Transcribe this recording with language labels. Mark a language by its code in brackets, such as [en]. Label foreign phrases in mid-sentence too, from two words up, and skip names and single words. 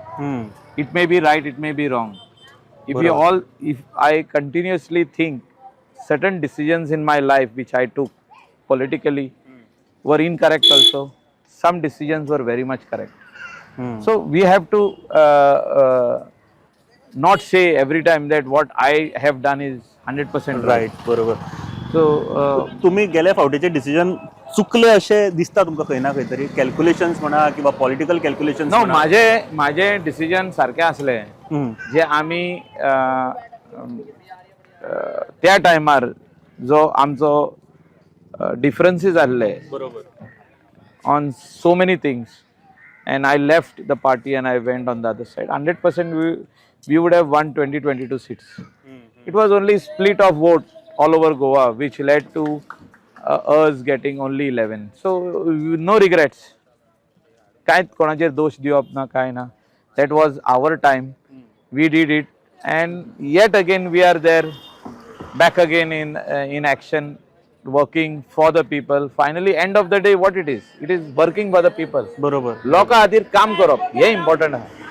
[en] It may be right, it may be wrong. If I continuously think certain decisions in my life which I took politically were incorrect also, some decisions were very much correct. So we have to not say every time that what I have done is 100% right. [kok] राईट बरोबर. [en] So [kok] तुम्ही गेल्या फावटीचे डिसिजन चुकले असे दिसता तुमका खंय ना खंय तरी कॅल्क्युलेशन्स म्हणा किंवा [en] political calculations [kok] no, माझे डिसिजन सारखे असले जे आम्ही त्या टायमार जो आमचो डिफरन्सीस आसले बरोबर. [en] on so many things, and I left the party and I went on the other side. 100% we would have won 22 seats. It was only split of vote all over Goa which led to us getting only 11. So no regrets. [kok] काय कोणाचेर दोष दिवप ना काय ना. [en] That was our time. We did it, and yet again we are there, back again in action, working for the people. Finally, end of the day, what it is working for the people. [kok] बरोबर. लोकां खातीर काम करप हे इम्पॉर्टंट आहा.